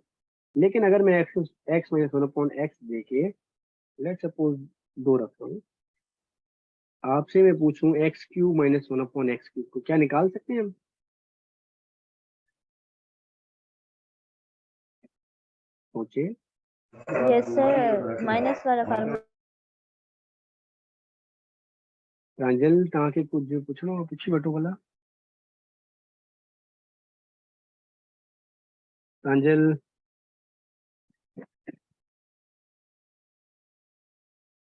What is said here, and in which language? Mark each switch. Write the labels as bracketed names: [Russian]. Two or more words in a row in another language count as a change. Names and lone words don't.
[Hindi] लेकिन अगर मैं x-1/x दे के, [English] let suppose [Hindi] 2 रखता हूँ, आपसे मैं पूछूं x³ - 1/x³ को क्या निकाल सकते हैं हम? सोचे। [English] Yes sir. [Hindi] माइनस वाला फॉर्मूला. [Sindhi] प्रांजल तव्हां खे कुछ पुछणो हो, पुछी वठो भला। प्रांजल।